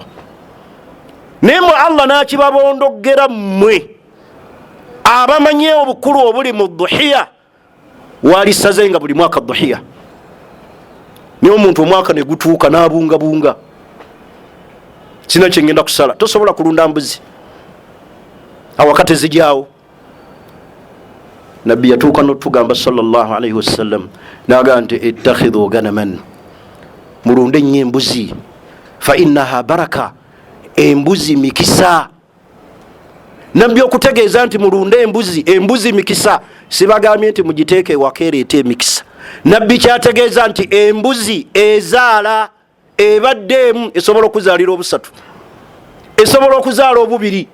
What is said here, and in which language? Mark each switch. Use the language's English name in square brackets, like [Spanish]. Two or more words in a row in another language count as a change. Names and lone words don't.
[Ganda] Naye mwe Allah n'akibabondogera mmwe abamanye obukulu obuli mu dhuhiya walisaze nga buli mwaka dhuhiya. Naye omuntu omwaka ne gutuuka n'abungabunga, sina kyengenda kusala, tosobola kulunda mbuzi awakati zijaawo. Nabbi yatuuka n'otugamba [Arabic] صلى الله عليه وسلم [Ganda] n'agamba nti [Arabic] اتخذوا غنما, [Ganda] mulunde nnyo embuzi, [Arabic] فإنها بركة, [Ganda] embuzi mikisa. Nabbi okutegeeza nti mulunde embuzi, embuzi mikisa, sibagambye nti mugiteeke ewaka ereeta emikisa. Nabbi kyategeeza nti embuzi ezaala ebaddeemu esobola okuzaalira obusatu, esobola okuzaala obubiri.